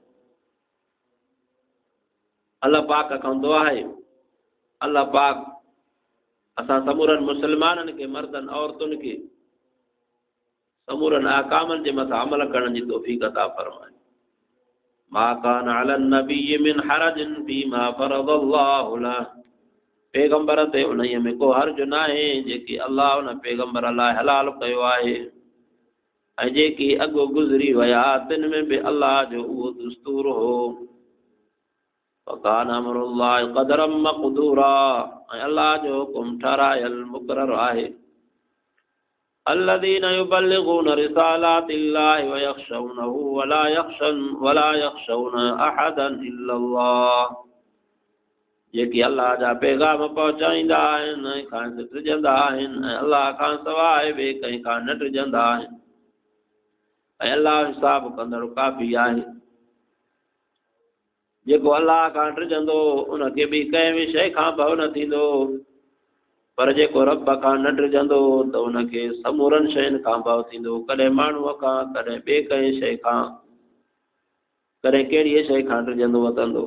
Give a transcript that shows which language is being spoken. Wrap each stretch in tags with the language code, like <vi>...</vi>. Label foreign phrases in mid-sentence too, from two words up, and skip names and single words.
<sd>अल्लाह पाक खां दुआ आहे, अल्लाह पाक असां समूरनि मुस्लमाननि खे, मर्दनि औरतुनि खे समूरनि अहकामनि जे मथां अमल करण जी तौफ़ीक़ अता फरमाए।</sd> <ar>ما كان على النبي من حرج فيما فرض الله له.</ar> <sd>पैगंबर ते उन्हीअ में को हर्ज न आहे जेकी अल्लाह उन पैगंबर लाइ हलाल कयो आहे, ऐं जेकी अॻु गुज़री विया तिन में बि अल्लाह जो उहो दस्तूर हो।</sd> <ar>وكان أمر الله قدرا مقدورا,</ar> <sd>ऐं अल्लाह जो हुकुम ठहरायल मुक़रर आहे।</sd> <ar>الذين يبلغون رسالات الله ويخشونه ولا يخشون احدا الا الله।</ar> <sd>जेकी अल्लाह जा पैगाम पहुचाईंदा आहिनि ऐं खां सिजंदा आहिनि, ऐं अल्लाह खां सवाइ ॿिए कंहिं खां न टिजंदा आहिनि, ऐं अल्लाह हिसाब कंदड़ काफ़ी आहे। जेको अल्लाह खां टिजंदो उनखे ॿी कंहिं बि शइ खां भउ न थींदो, पर जेको रब खां न टिजंदो त उनखे समूरनि शयुनि खां भउ थींदो, कॾहिं माण्हूअ खां, कॾहिं ॿिए कंहिं शइ खां, कॾहिं कहिड़ीअ शइ खां टिजंदो वतंदो।</sd>